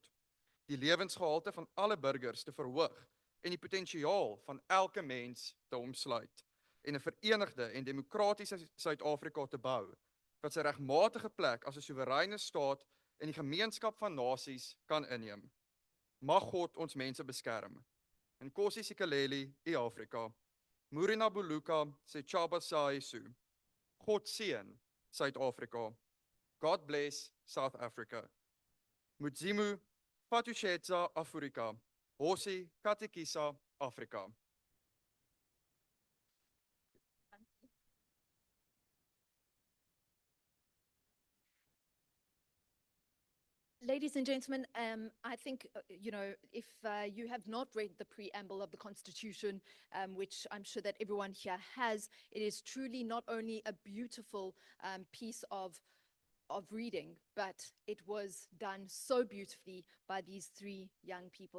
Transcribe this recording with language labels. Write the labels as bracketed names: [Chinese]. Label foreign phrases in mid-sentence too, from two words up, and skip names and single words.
[Afrikaans] Die lewensgehalte van alle burgers te verhoog en die potensiaal van elke mens te omsluit en 'n verenigde en demokratiese Suid-Afrika te bou wat sy regmatige plek as 'n soewereine staat in die gemeenskap van nasies kan inneem. Mag God ons mense beskerm. [Xhosa] Nkosi sikeleli iAfrika. [Southern Sotho] Murina buluka setjhaba sa heso. [Afrikaans] God seën Suid-Afrika. [English] God bless South Africa. [Venda] Mudzimu fatutshedza Afrika. [Tsonga] Hosi katekisa Afrika. [English] Ladies and gentlemen, I think, if you have not read the preamble of the Constitution, which I'm sure that everyone here has, it is truly not only a beautiful piece of reading, but it was done so beautifully by these three young people.